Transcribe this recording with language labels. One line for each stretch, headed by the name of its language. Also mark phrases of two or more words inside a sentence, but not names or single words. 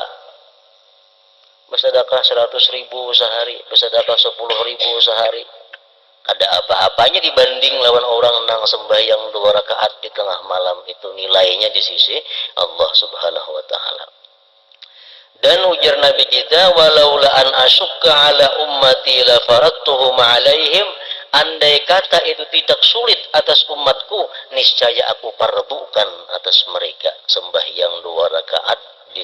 Indonesian: Bersedekah 100.000 sehari, bersedekah 10.000 sehari.
Banjar: Ada apa-apanya dibanding lawan orang nang sembahyang 2 rakaat di tengah malam itu, nilainya di sisi Allah
Arabic: سبحانه وتعالى.
Banjar: Dan ujar Nabi kita,
Arabic: لولا أن أشق على أمتي لفرضتهم عليهم,
Indonesian: andai kata itu tidak sulit atas umatku, niscaya aku fardukan atas mereka sembahyang 2 rakaat